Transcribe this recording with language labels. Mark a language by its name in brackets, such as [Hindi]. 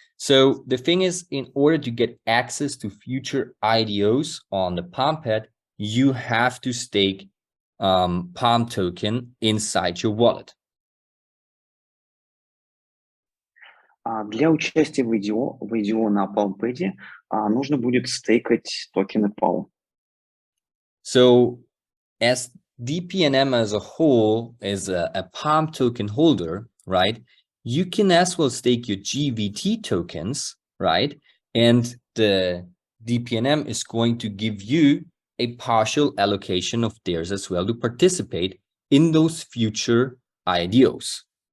[English] So the thing is, in order to get access to future IDOs on the Palm Pad, you have to stake Palm token inside your wallet. [Russian] Для участия в IDO на PalmPad нужно будет стейкать токены Palm. [English] So as bPNM as a whole is a Palm token holder, right? You can as well stake your GVT tokens, right? And the bPNM is going to give you a partial allocation of theirs as well to participate in those future IDOs.